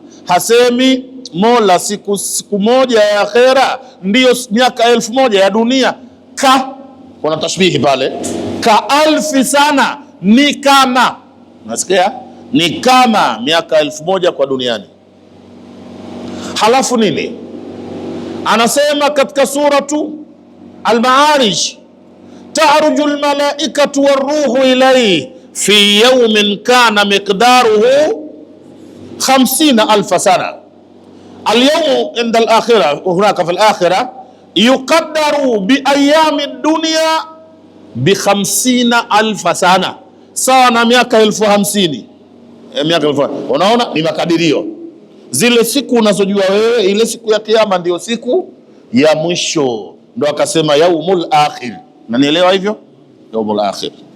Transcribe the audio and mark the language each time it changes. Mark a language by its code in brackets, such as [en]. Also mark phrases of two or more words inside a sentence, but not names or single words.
[sw] Hasemi Mola siku moja ya akhera ndio miaka 1000 ya dunia. Kuna tashbihi pale, [ar] كألف سنة [sw] ni kama, unasikia? Ni kama miaka 1000 kwa duniani. Halafu nini anasema katika [ar] suratu Al-Ma'arij, تعرج الملائكة والروح إليه في يوم كان مقداره 50,000 سنة. اليوم عند الآخرة هناك في الآخرة يقدر بأيام الدنيا ب 50,000 سنة, [sw] sawa na miaka 50,000. Miaka 1000. Unaona, ni makadirio. Zile siku unazojua wewe, ile siku ya kiyama ndio siku ya mwisho. Ndio akasema [ar] اليوم الآخر. [sw] Na nielewa hivyo? [ar] اليوم الآخر.